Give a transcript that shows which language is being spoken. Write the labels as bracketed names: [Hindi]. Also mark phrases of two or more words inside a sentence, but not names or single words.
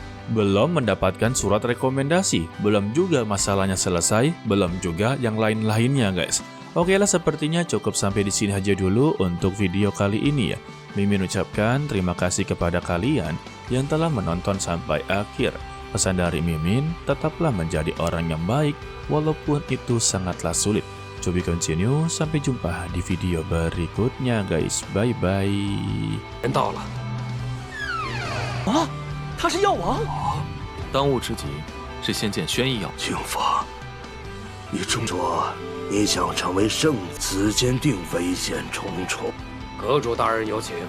[Indonesian] Belum mendapatkan surat rekomendasi, belum juga masalahnya selesai, belum juga yang lain-lainnya guys. Oke lah, sepertinya cukup sampai di sini aja dulu untuk video kali ini ya. Mimin ucapkan terima kasih kepada kalian yang telah menonton sampai akhir. Pesan dari Mimin, tetaplah menjadi orang yang baik walaupun itu sangatlah sulit. [English] To be continue, [Indonesian] sampai jumpa di video berikutnya guys. [English] Bye bye. [Chinese] 人到了，啊，他是药王。当务之急是先见宣义药王。请发，你中说你想成为圣子，间定危险重重。